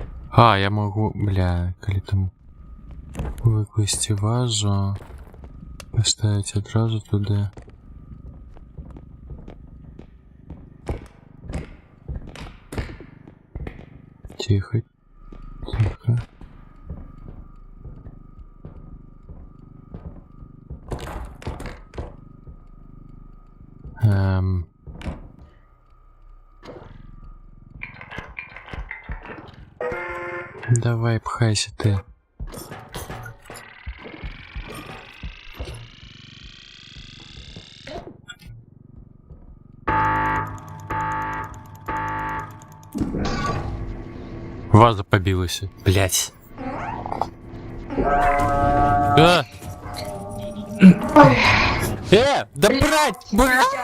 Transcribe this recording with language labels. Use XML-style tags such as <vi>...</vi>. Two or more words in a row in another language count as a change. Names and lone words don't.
<ru>А, я могу,</ru> <uk>бля, коли там викласти вазу, поставить одразу туди. Тихо, тихо.</uk> <ru>Давай, пхайся ты. Ваза побилась. Блять. А! Да брать!</ru>